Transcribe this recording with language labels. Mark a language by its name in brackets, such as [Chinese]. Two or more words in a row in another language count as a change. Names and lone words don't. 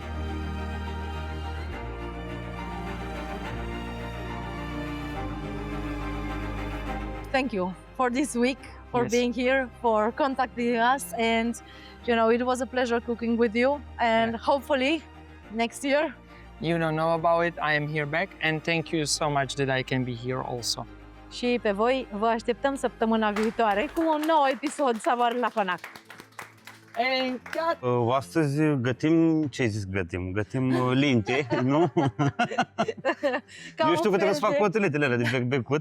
[English] Thank you for this week, for being here, for contacting us, and it was a pleasure cooking with you, and hopefully next year. You don't know about it, I am here back, and thank you so much that I can be here also. [Romanian] Și pe voi vă așteptăm săptămâna viitoare cu un nou episod Savoare la Conac. Astăzi gătim, ce zis gătim? Gătim linte, nu? Eu știu că trebuie să fac coteletele alea de becuț.